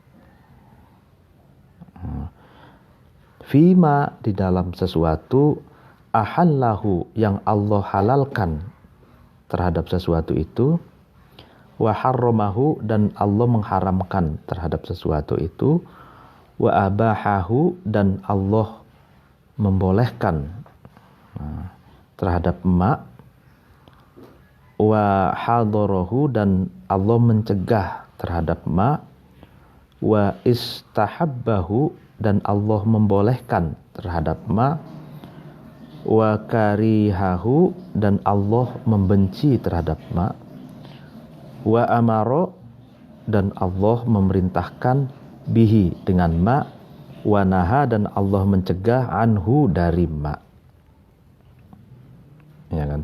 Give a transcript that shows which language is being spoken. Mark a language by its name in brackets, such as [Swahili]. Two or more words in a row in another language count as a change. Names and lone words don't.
[Indonesian] Fima di dalam sesuatu ahallahu yang Allah halalkan terhadap sesuatu itu, [Arabic] وحرمه [Indonesian] dan Allah mengharamkan terhadap sesuatu itu, [Arabic] وأباحه [Indonesian] dan Allah membolehkan terhadap ma, [Arabic] وحظره [Indonesian] dan Allah mencegah terhadap ma, [Arabic] واستحبه [Indonesian] dan Allah membolehkan terhadap ma, [Arabic] وكرهه [Indonesian] dan Allah membenci terhadap ma, [Arabic] وأمر [Indonesian] dan Allah memerintahkan bihi dengan ma, [Arabic] ونهى [Indonesian] dan Allah mencegah anhu dari ma. Ya kan?